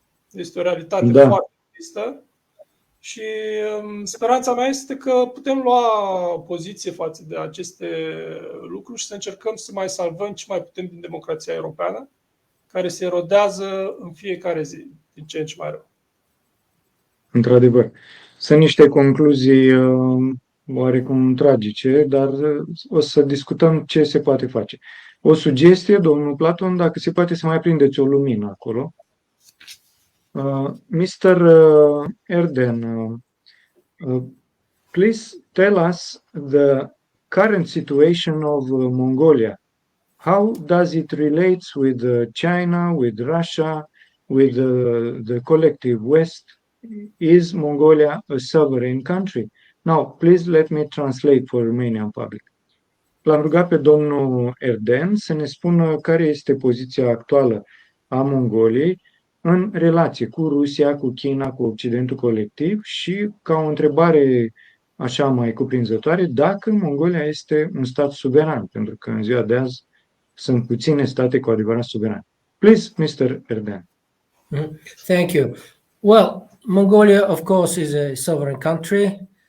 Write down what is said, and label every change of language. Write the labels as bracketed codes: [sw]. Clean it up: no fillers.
[ro] Este o realitate foarte tristă și speranța mea este că putem lua poziție față de aceste lucruri și să încercăm să mai salvăm ce mai putem din democrația europeană, care se erodează în fiecare zi, din ce în ce mai rău. Într-adevăr. Sunt niște concluzii oarecum tragice, dar o să discutăm ce se poate face. O sugestie, domnul Platon, dacă se poate să mai prindeți o lumină acolo. [en] Mr. Erden, please tell us the current situation of Mongolia. How does it relate with China, with Russia, with the collective West? Is Mongolia a sovereign country? Now, please let me translate for Romanian public. [ro] L-am rugat pe domnul Erden să ne spună care este poziția actuală a Mongoliei în relație cu Rusia, cu China, cu Occidentul colectiv și, ca o întrebare așa mai cuprinzătoare, dacă Mongolia este un stat suveran, pentru că în ziua de azi sunt puține state cu adevărat suverane. [en] Please, Mr. Erden. Thank you. Well, Mongolia, of course, is a sovereign country.